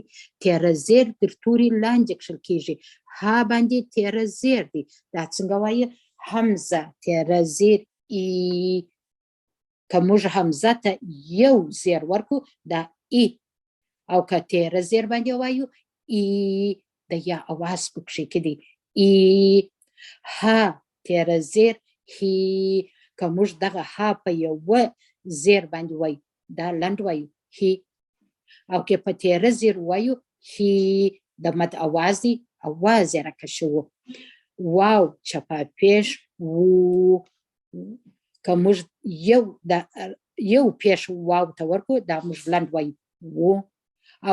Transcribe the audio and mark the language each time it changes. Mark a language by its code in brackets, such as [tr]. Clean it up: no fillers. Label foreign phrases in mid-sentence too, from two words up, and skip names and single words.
[ps] تیره زیر تر توري لاندې کښل کېږي، ها باندې تیره زیر دی. دا څنګه وایي؟ همزه تیره زیر ای. که موږ همزه ته یو زیر ورکو، دا ای. او که تیره زیر باندې وایو، ای، د یا اواز پکښې کې دی. ای. ها تیره زیر هی. که موږ دغه ها په یوه زیر باندې وایو، دا لنډ وایو هی. او که په تیره زیر وایو، هی، د مد اواز دی، اواز یې راکشوو. واو چپه پیش وو. که موږ یو پیش واو ته ورکو، دا موږ لنډ وایو وو.